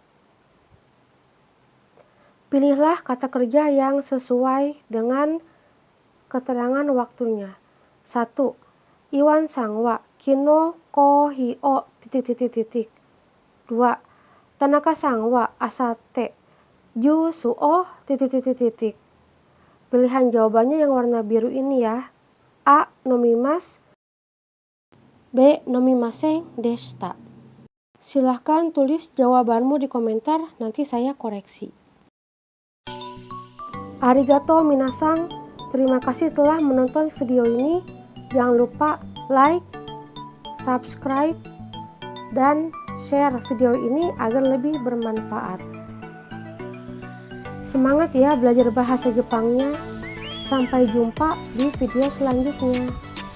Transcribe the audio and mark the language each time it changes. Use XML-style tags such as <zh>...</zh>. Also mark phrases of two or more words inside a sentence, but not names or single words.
<id>Pilihlah kata kerja yang sesuai dengan keterangan waktunya.</id> <ja>1. イワン さん は 昨日 コーヒー を ...</ja> <id>2.</id> <ja>田中 さん は 明後日 ジュース を ...</ja> <id>Pilihan jawabannya yang warna biru ini ya. A.</id> <ja>Nomimasu. B. 飲みません でした.</ja> <id>Silahkan tulis jawabanmu di komentar, nanti saya koreksi.</id> <ja>ありがとう 皆さん.</ja> <id>Terima kasih telah menonton video ini. Jangan lupa like, subscribe, dan share video ini agar lebih bermanfaat. Semangat ya belajar bahasa Jepangnya. Sampai jumpa di video selanjutnya.</id>